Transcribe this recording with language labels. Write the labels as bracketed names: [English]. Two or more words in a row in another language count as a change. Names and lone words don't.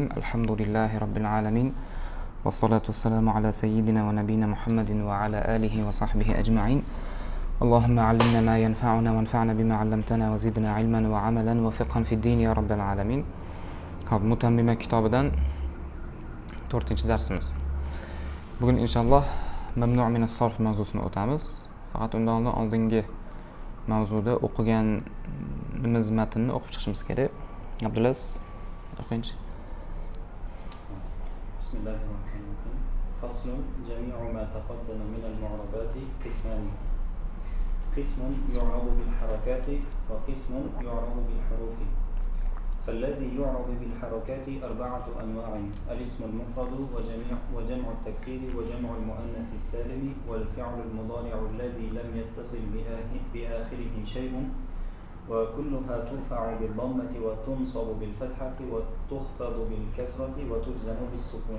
[Arabic] الحمد لله رب العالمين، والصلاة والسلام على سيدنا ونبينا محمد وعلى آله وصحبه أجمعين. اللهم علمنا ما ينفعنا وانفعنا بما علمتنا وزدنا علما وعملا وفقها في الدين يا رب العالمين. [Uzbek] متممة كتابدان 4 darsimiz. Bugun inshaalloh [Arabic] ممنوع من الصرف [Uzbek] mavzusini o'tamiz. Faqat undan oldingi mavzuda o'qiganimiz matnni o'qib chiqishimiz kerak. Abdulaziz, o'qingchi. [Arabic] بسم الله الرحمن الرحيم. فصل جميع ما تقدم من المعربات قسمان. قسم يعرب بالحركة وقسم يعرب بالحروف. فالذي يعرب بالحركات 4 أنواع: الاسم المفرد وجمع التكسير وجمع المؤنث السالم والفعل المضارع الذي لم يتصل بآخره شيء، وكلها ترفع بالضمة وتنصب بالفتحة وتخفض بالكسرة وتجزم بالسكون.